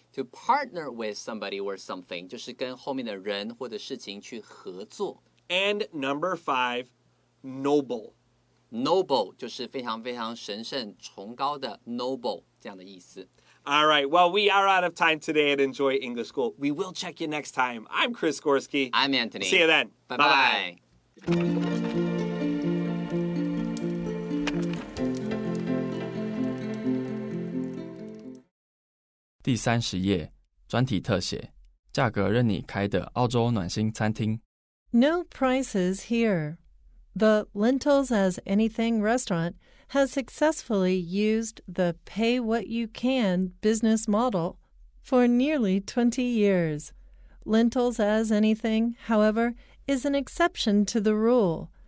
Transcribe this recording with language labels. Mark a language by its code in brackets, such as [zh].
[en] To partner with somebody or something [zh] 就是跟后面的人或者事情去合作。 [en] And number five, noble. [zh] Noble 就是非常非常神圣、崇高的 noble 这样的意思。 [en] All right, well, we are out of time today at Enjoy English School. We will check you next time. I'm Chris Gorski. I'm Antony. See you then. Bye-bye. [zh] 第30页专题特写，价格任你开的澳洲暖心餐厅。 [en] No prices here. The Lentils as Anything restaurant has successfully used the pay what you can business model for nearly 20 years. Lentils as Anything, however, is an exception to the rule.